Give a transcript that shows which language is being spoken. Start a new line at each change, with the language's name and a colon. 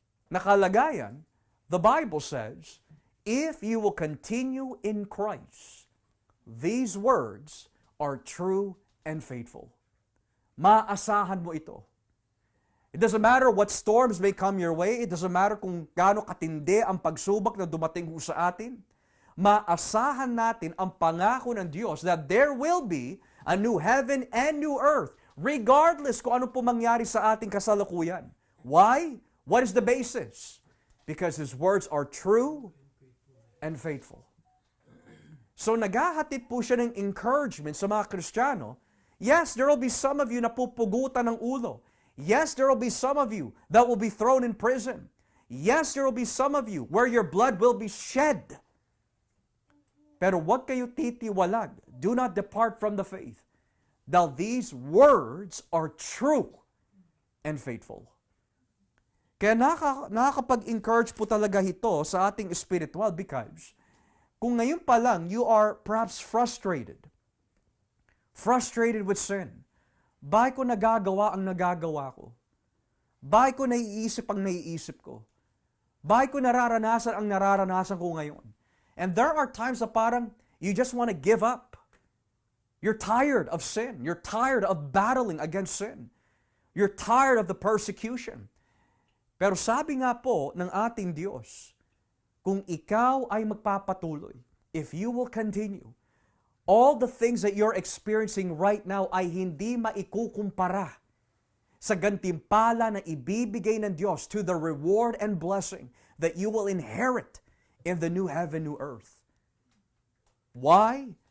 Filipino: na kalagayan,
English: the Bible says, if you will continue in Christ, these words are true and faithful.
Filipino: Maasahan mo ito.
English: It doesn't matter what storms may come your way. It doesn't matter
Filipino: kung gaano katindi ang pagsubok na dumating sa atin. Maasahan natin ang pangako ng Diyos
English: that there will be a new heaven and new earth, regardless
Filipino: kung ano po mangyari sa ating kasalukuyan. Why?
English: What is the basis? Because His words are true and faithful.
Filipino: So naghahatid po siya ng encouragement sa mga Kristiyano.
English: Yes, there will be some of you
Filipino: na pupugutan ng ulo.
English: Yes, there will be some of you that will be thrown in prison. Yes, there will be some of you where your blood will be shed.
Filipino: Pero huwag kayo titiwalag.
English: Do not depart from the faith. Dahil these words are true and faithful.
Filipino: Kaya nakakapag-encourage po talaga ito sa ating spiritual because kung ngayon pa lang
English: you are perhaps frustrated with sin.
Filipino: Bakit ko nagagawa ang nagagawa ko? Bakit ko naiisip ang naiisip ko? Bakit ko nararanasan ang nararanasan ko ngayon?
English: And there are times
Filipino: na parang
English: you just want to give up. You're tired of sin. You're tired of battling against sin. You're tired of the persecution.
Filipino: Pero sabi nga po ng ating Diyos, kung ikaw ay magpapatuloy,
English: if you will continue, all the things that you're experiencing right now
Filipino: ay hindi maikukumpara sa gantimpala na ibibigay ng Diyos
English: to the reward and blessing that you will inherit in the new heaven, new earth.
Filipino: Why?